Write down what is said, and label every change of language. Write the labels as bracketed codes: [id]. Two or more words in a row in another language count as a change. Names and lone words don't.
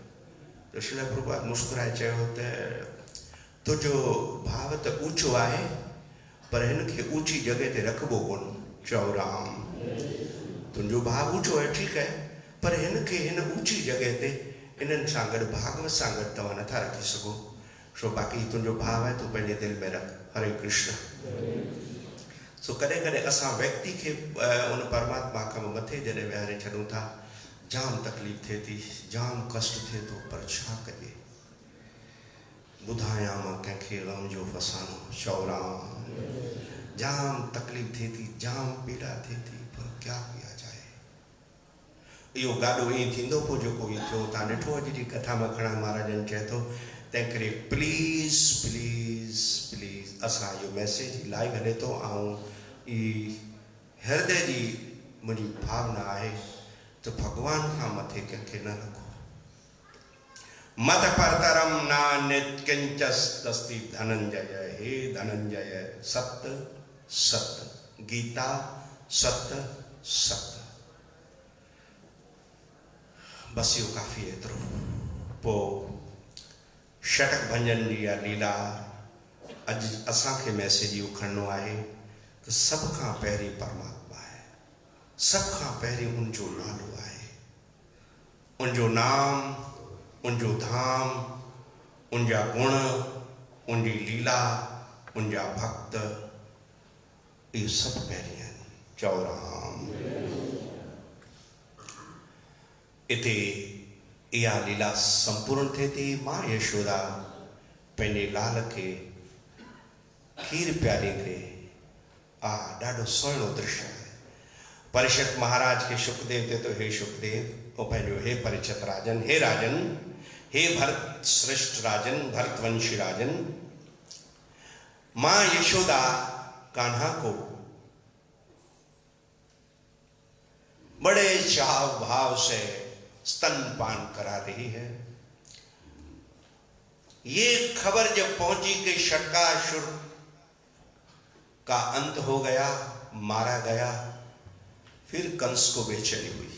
[sd] त श्रील प्रभुपाद मुस्कुराए चयो त तुंहिंजो भाव त ऊचो आहे पर हिन खे ऊची जॻह ते रखिबो कोन। चओ राम, तुंहिंजो भाव ऊचो आहे ठीकु आहे, पर हिन खे हिन ऊची जॻह ते इन्हनि सां गॾु भागवत सां गॾु तव्हां नथा रखी सघो। सो बाक़ी तुंहिंजो भाव आहे तूं पंहिंजे दिलि में रख। हरे कृष्ण। सो कॾहिं कॾहिं असां व्यक्ति खे उन परमात्मा खां मथे जॾहिं विहारे छॾूं था, जाम तकलीफ़ थिए थी, जाम कष्ट थिए थो, पर छा कजे? ॿुधायां मां कंहिंखे ग़म जो फसानो। चौराम, जाम तकलीफ़ थिए थी, जाम पीड़ा थिए थी, [hi] पर क्या किया जाए? [sd] इहो गाॾो ईअं थींदो पोइ जेको ईअं थियो। तव्हां ॾिठो अॼु जी कथा में खणा महाराजनि चए थो, तंहिं करे [en] please please please [sd] असां इहो [en] message live [sd] हले थो, ऐं ई हृदय जी मुंहिंजी भावना आहे त भॻवान खां मथे कंहिंखे न रखो। [sa] मत परतरम नान्यत् किंचस्तस्ति धनंजय। [sd] हे धनंजय, सत्य सत्य, गीता सत्य सत्य, बस इहो [hi] काफ़ी है। [sd] एतिरो पोइ षटक भंजन जी या लीला अॼु असांखे मैसेज इहो खणणो आहे त सभ खां पहिरीं परमात्मा आहे, सभ खां पहिरीं उनजो नालो आहे, उनजो नाम, उनजो धाम, उनजा गुण, उनजी लीला, उनजा भक्त, इहे सभु पहिरीं आहिनि। चओ राम। इते इहा लीला संपूर्ण थिए थी। मां यशोदा पंहिंजे लाल खे खीर प्यारींदे, ॾाढो सुहिणो दृश्य आहे। परीक्षित महाराज खे शुकदेव ते तो, हे शुकदेव, वो पंहिंजो हे परीक्षित राजन, हे राजन, हे भरत श्रेष्ठ राजन, भरतवंशी राजन, [hi] मां यशोदा कान्हा को बड़े चाव भाव से स्तनपान करा रही है। ये खबर जब पहुंची कि षटकासुर का अंत हो गया, मारा गया, फिर कंस को बेचैनी हुई।